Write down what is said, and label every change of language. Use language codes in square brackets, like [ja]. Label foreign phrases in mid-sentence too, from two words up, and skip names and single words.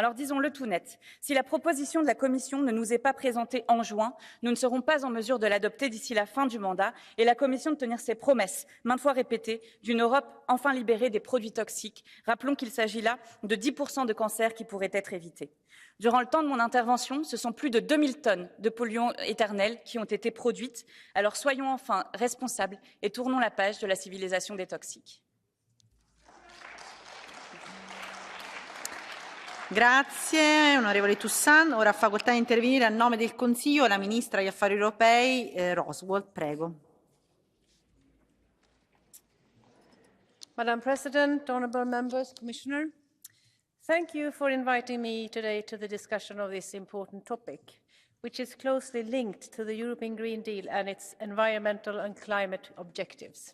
[fr] Alors disons-le tout net, si la proposition de la Commission ne nous est pas présentée en juin, nous ne serons pas en mesure de l'adopter d'ici la fin du mandat et la Commission de tenir ses promesses, maintes fois répétées, d'une Europe enfin libérée des produits toxiques. Rappelons qu'il s'agit là de 10% de cancers qui pourraient être évités. Durant le temps de mon intervention, ce sont plus de 2000 tonnes de polluants éternels qui ont été produites. Alors soyons enfin responsables et tournons la page de la civilisation des toxiques. [it] Grazie onorevole Toussaint. Ora ha facoltà di intervenire a nome del Consiglio la Ministra degli Affari Europei Roswell. Prego. [en] Madam President, honourable members, Commissioner, thank you for inviting me today to the discussion of this important topic, which is closely linked to the European Green Deal and its environmental and climate objectives.